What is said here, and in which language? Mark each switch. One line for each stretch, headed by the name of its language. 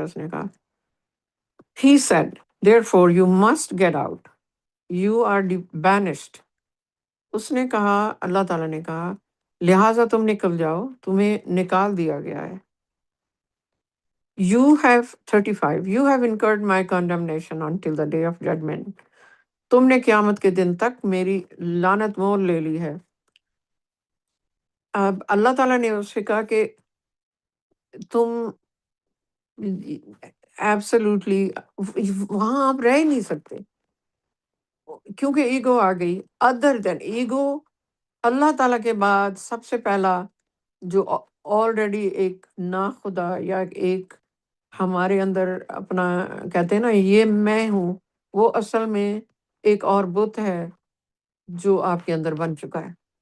Urdu: اس نے کہا،
English: He said, "Therefore you must get out. You are banished."
Urdu: اس نے کہا، اللہ تعالیٰ نے کہا، لہٰذا تم نکل جاؤ، تمہیں نکال دیا گیا ہے.
English: You have 35. You have incurred my condemnation until the day of judgment.
Urdu: تم نے قیامت کے دن تک میری لعنت مول لے لی ہے. اب اللہ تعالیٰ نے اس سے کہا کہ تم ایبسولوٹلی وہاں آپ رہ ہی نہیں سکتے، کیونکہ ایگو آ گئی۔ ادر دین ایگو، اللہ تعالیٰ کے بعد سب سے پہلا جو آلریڈی ایک ناخدا یا ایک ہمارے اندر اپنا کہتے ہیں نا یہ میں ہوں، وہ اصل میں ایک اور بت ہے جو آپ کے اندر بن چکا ہے،